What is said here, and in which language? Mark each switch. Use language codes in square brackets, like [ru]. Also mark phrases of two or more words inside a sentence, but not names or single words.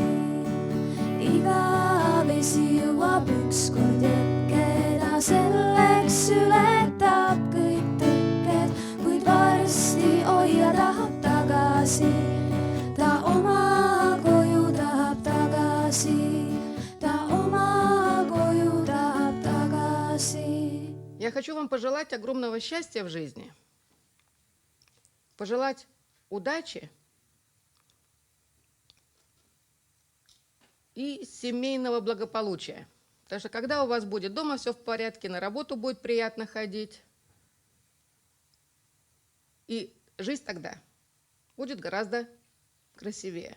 [et] Iga vesi jõuab ükskord jõkke, ta selleks ületab kõik tõkked, kuid varsti hoia tahab tagasi. Ta oma koju tahab tagasi. Ta oma koju tahab tagasi. [ru] Я хочу вам пожелать огромного счастья в жизни, пожелать удачи и семейного благополучия. Потому что когда у вас будет дома все в порядке, на работу будет приятно ходить, и жизнь тогда будет гораздо красивее.